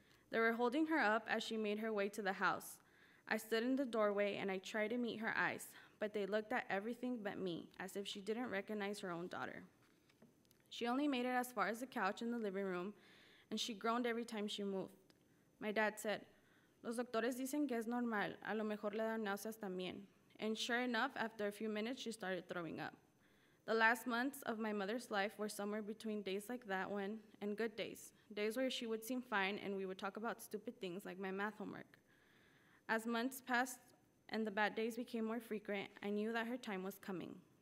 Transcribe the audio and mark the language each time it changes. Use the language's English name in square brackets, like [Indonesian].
[English] They were holding her up as she made her way to the house. I stood in the doorway, and I tried to meet her eyes, but they looked at everything but me, as if she didn't recognize her own daughter. She only made it as far as the couch in the living room, and she groaned every time she moved. My dad said, [Spanish] "Los doctores dicen que es normal, a lo mejor le dan náuseas también." [English] And sure enough, after a few minutes, she started throwing up. The last months of my mother's life were somewhere between days like that one and good days, days where she would seem fine and we would talk about stupid things like my math homework. As months passed and the bad days became more frequent, I knew that her time was coming.